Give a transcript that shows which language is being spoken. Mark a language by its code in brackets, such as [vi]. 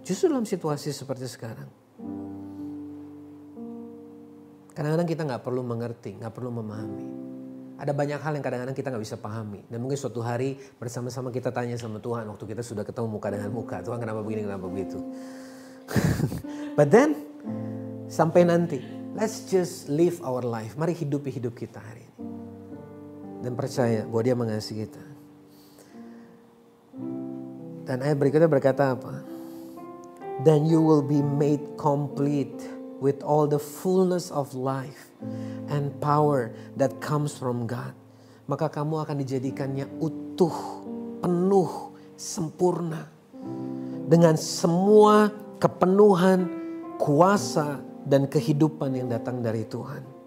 [id] Justru dalam situasi seperti sekarang. Kadang-kadang kita gak perlu mengerti, gak perlu memahami. Ada banyak hal yang kadang-kadang kita gak bisa pahami. Dan mungkin suatu hari bersama-sama kita tanya sama Tuhan. Waktu kita sudah ketemu muka dengan muka. Tuhan kenapa begini, kenapa begitu. [en] But then, [id] sampai nanti, [en] let's just live our life. [id] Mari hidupi hidup kita hari ini. Dan percaya bahwa Dia mengasihi kita. Dan ayat berikutnya berkata apa? [en] Then you will be made complete with all the fullness of life and power that comes from God. [id] Maka kamu akan dijadikannya utuh, penuh, sempurna. Dengan semua kepenuhan, kuasa, dan kehidupan yang datang dari Tuhan.